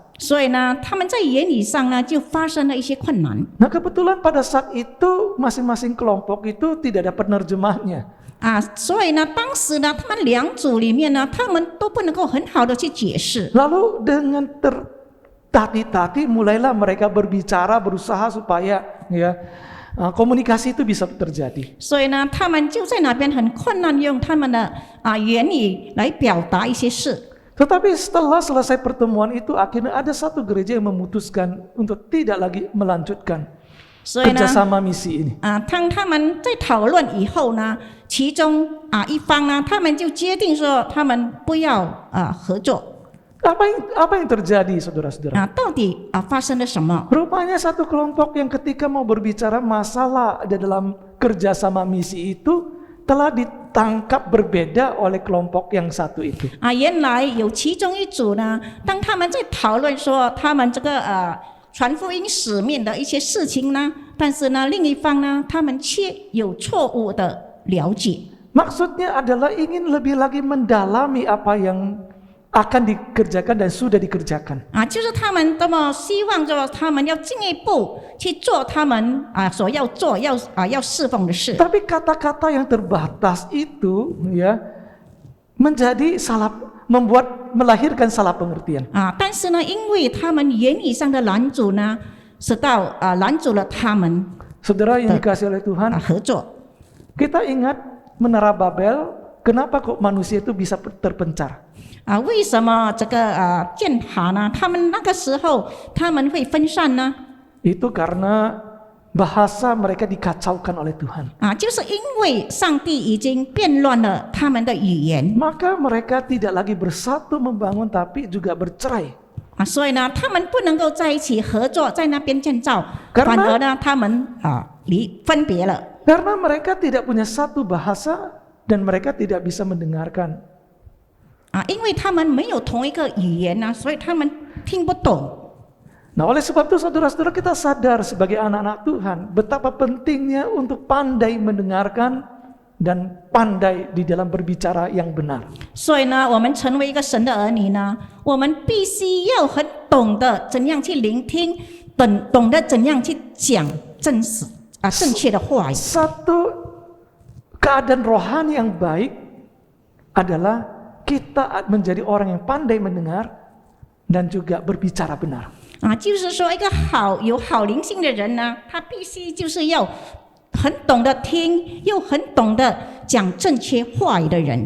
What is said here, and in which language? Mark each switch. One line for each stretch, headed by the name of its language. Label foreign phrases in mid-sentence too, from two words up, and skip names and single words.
Chinese: 所以呢，他们在言语上呢就发生了一些困难。
Indonesian: Nah, kebetulan pada saat itu masing-masing kelompok itu tidak ada penerjemahnya.
Chinese: 所以呢，当时呢，他们两组里面呢，他们都不能够很好的去解释。
Indonesian: Lalu dengan tertatih-tatih mulailah mereka berbicara, berusaha supaya komunikasi itu bisa terjadi.
Chinese: 所以呢，他们就在那边很困难，用他们的言语来表达一些事。
Indonesian: Tetapi setelah selesai pertemuan itu akhirnya ada satu gereja yang memutuskan untuk tidak lagi melanjutkan
Chinese: 所以呢，
Indonesian: kerjasama misi ini.
Chinese: 当他们在讨论以后呢，其中一方呢，他们就决定说他们不要合作。
Indonesian: Apa yang terjadi, saudara-saudara?
Chinese: 到底发生了什么？
Indonesian: Rupanya satu kelompok yang ketika mau berbicara masalah ada dalam kerjasama misi itu telah ditangkap berbeda oleh kelompok yang satu itu.
Chinese: 原来有其中一组呢，当他们在讨论说他们这个传福音使命的一些事情呢，但是呢，另一方呢，他们却有错误的了解。
Indonesian: Maksudnya adalah ingin lebih lagi mendalami apa yang akan dikerjakan dan sudah dikerjakan.
Chinese: 就是他们那么希望说他们要进一步去做他们所要做要侍奉的事。
Indonesian: Tapi kata-kata yang terbatas itu menjadi melahirkan salah pengertian.
Chinese: 但是呢，因为他们言语上的拦阻呢，使到拦阻了他们。
Indonesian: Saudara yang dikasih oleh Tuhan,
Chinese: 合作。
Indonesian: kita ingat Menara Babel, kenapa kok manusia itu bisa terpencar?
Chinese: 为什么这个建塔呢？他们那个时候他们会分散呢？
Indonesian: Itu karena bahasa mereka dikacaukan oleh Tuhan.
Chinese: 就是因为上帝已经变乱了他们的语言。
Indonesian: Maka mereka tidak lagi bersatu membangun, tapi juga bercerai.
Chinese: 所以呢，他们不能够在一起合作，在那边建造，
Indonesian: Karena-
Chinese: 反而呢，他们分别了。
Indonesian: Karena mereka tidak punya satu bahasa dan mereka tidak bisa mendengarkan.
Chinese: 因为他们没有同一个语言呢，所以他们听不懂。
Indonesian: Nah, oleh sebab itu saudara-saudara, kita sadar sebagai anak-anak Tuhan betapa pentingnya untuk pandai mendengarkan dan pandai di dalam berbicara yang benar.
Chinese: 所以呢，我们成为一个神的儿女呢，我们必须要很懂得怎样去聆听，懂得怎样去讲正确的话语。
Indonesian: Satu keadaan rohani yang baik adalah kita menjadi orang yang pandai mendengar dan juga berbicara benar.
Chinese: 就是说，一个有好灵性的人呢，他必须就是要很懂得听，又很懂得讲正确话语的人。